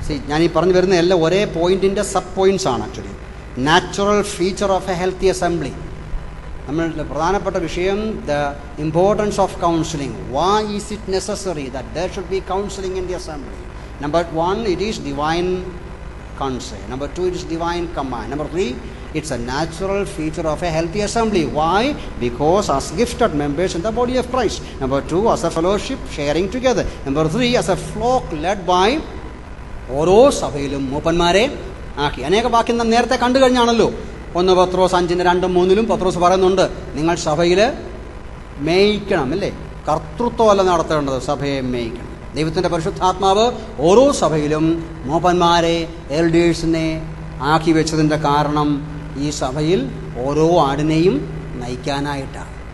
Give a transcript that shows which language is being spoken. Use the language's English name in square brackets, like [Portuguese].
[Malayalam] ഞാനീ പറഞ്ഞു വരുന്ന എല്ലാം ഒരേ പോയിന്റിൻ്റെ സബ് പോയിന്റ്സ് ആണ്. [English] Actually natural feature of a healthy assembly. [Malayalam] നമ്മളുടെ പ്രധാനപ്പെട്ട വിഷയം [English] The importance of counselling. Why is it necessary that there should be counselling in the assembly? Number 1, it is divine counsel. Number 2, it is divine command. Number 3, it's a natural feature of a healthy assembly. Why? Because as gifted members in the body of Christ. Number 2, as a fellowship sharing together. Number 3, as a flock led by [Malayalam] ഓരോ സഭയിലും മൂപ്പന്മാരെ ആക്കി. അനേക വാക്യം നാം നേരത്തെ കണ്ടു കഴിഞ്ഞാണല്ലോ. 1 പത്രോസ് 5:2-3 പത്രോസ് പറയുന്നുണ്ട്, നിങ്ങൾ സഭയിൽ മേയ്ക്കണം, അല്ലേ? കർത്തൃത്വമല്ല നടത്തേണ്ടത്, സഭയെ മേയ്ക്കണം. ദൈവത്തിൻ്റെ പരിശുദ്ധാത്മാവ് ഓരോ സഭയിലും മൂപ്പന്മാരെ, എൽഡേഴ്സിനെ ആക്കി വെച്ചതിൻ്റെ കാരണം ഈ സഭയിൽ ഓരോ ആടിനെയും നയിക്കാനായിട്ടാണ്.